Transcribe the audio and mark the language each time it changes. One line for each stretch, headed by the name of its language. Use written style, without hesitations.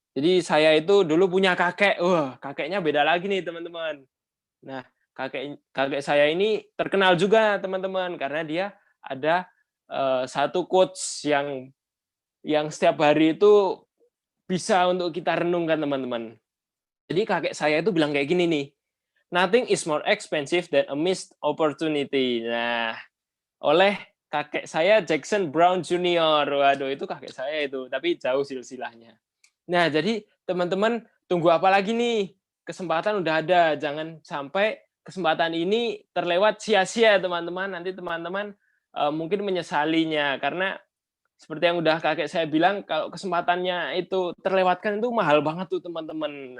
Indonesian: Jadi saya itu dulu punya kakek. Wah, kakeknya beda lagi nih teman-teman. Nah, kakek saya ini terkenal juga teman-teman karena dia ada satu quotes yang setiap hari itu bisa untuk kita renungkan teman-teman. Jadi kakek saya itu bilang kayak gini nih,
English: nothing is more expensive than a missed opportunity.
Indonesian: Nah, oleh kakek saya Jackson Brown Jr. Waduh, itu kakek saya itu, tapi jauh silsilahnya. Nah, jadi teman-teman tunggu apa lagi nih? Kesempatan udah ada, jangan sampai kesempatan ini terlewat sia-sia teman-teman. Nanti teman-teman mungkin menyesalinya, karena seperti yang udah kakek saya bilang, kalau kesempatannya itu terlewatkan itu mahal banget tuh teman-teman.